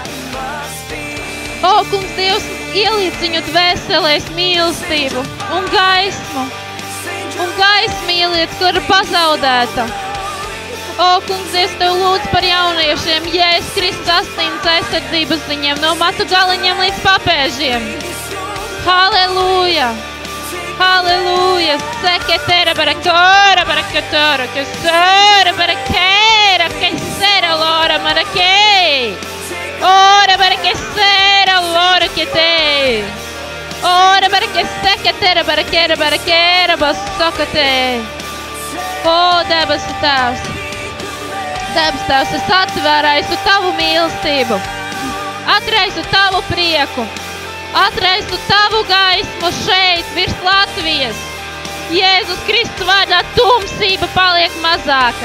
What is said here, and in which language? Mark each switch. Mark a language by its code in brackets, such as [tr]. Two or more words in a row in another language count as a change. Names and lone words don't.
[lv] O, kungs Dievs, ieliec viņu dvēselēs mīlestību un gaismu. Un gaismu ieliec, kur ir pazaudēta. O, kungs Dievs, Tev lūdzu par jauniešiem, Jēzus Kristus asins aizsardzības ziņiem, no matu galiņiem līdz papēžiem. Halleluja! Halleluja! Seketere barakora barakatoro, kasora barakēra, kasera lora marakei. Ora barakesera lora ketei. Ora barakeseketere barakēra barakēra basokatei. O, debesu Tēvs! Debes Tēvs, es atvēraisu Tavu mīlestību, atraisu Tavu prieku, atraisu Tavu gaismu šeit, virs Latvijas. Jēzus Kristus vārdā tumsība paliek mazāka.